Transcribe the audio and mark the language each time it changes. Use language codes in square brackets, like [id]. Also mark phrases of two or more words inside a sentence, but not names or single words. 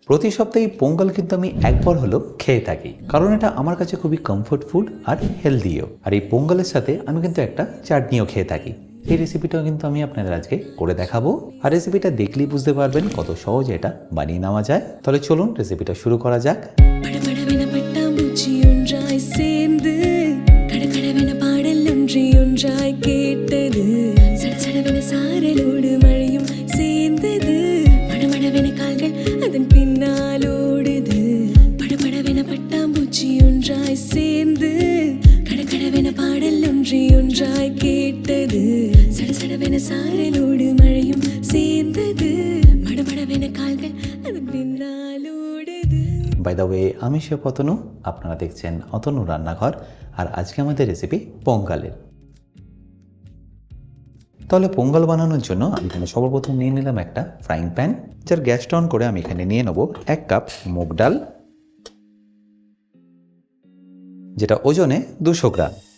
[bn] প্রতি সপ্তাহে পোঙ্গল কিন্তু আমি একবার হলেও খেয়ে থাকি, কারণ এটা আমার কাছে খুবই [en] comfort food [bn] আর হেলদিও। আর এই পোঙ্গলের সাথে আমি কিন্তু একটা চাটনিও খেয়ে থাকি। এই রেসিপিটাও কিন্তু আমি আপনাদের আজকে করে দেখাবো। আর রেসিপিটা দেখলেই বুঝতে পারবেন কত সহজে এটা বানিয়ে নেওয়া যায়। তাহলে চলুন রেসিপিটা শুরু করা যাক। [ta] படபடவென பட்டாம்பூச்சி ஒன்றாய் சேர்ந்து கடகடவென பாடல் ஒன்றி ஒன்றாய் கேட்டது சடசடவென சாரலோடு மழையும் சேர்ந்தது மடமடவென கால்கள் அதன் பின்னால் ஓடுது படபடவென பட்டாம்பூச்சி ஒன்றாய் சேர்ந்து கடகடவென பாடல் ஒன்றி ஒன்றாய் கேட்டது சடசடவென சாரலோடு மழையும் சேர்ந்தது மடமடவென கால்கள் அதன் பின்னால் ஓடுது। [en] by the way, [bn] আমি শেফ অতনু, আপনারা দেখছেন অতনু রান্নাঘর। আর আজকে আমাদের রেসিপি পোঙ্গলের। তাহলে পোঙ্গল বানানোর জন্য আমি এখানে সর্বপ্রথম নিয়ে নিলাম একটা [en] frying pan, [bn] যার গ্যাসটা অন করে আমি এখানে নিয়ে নেব 1 কাপ মুগ ডাল, যেটা ওজনে 200 গ্রাম।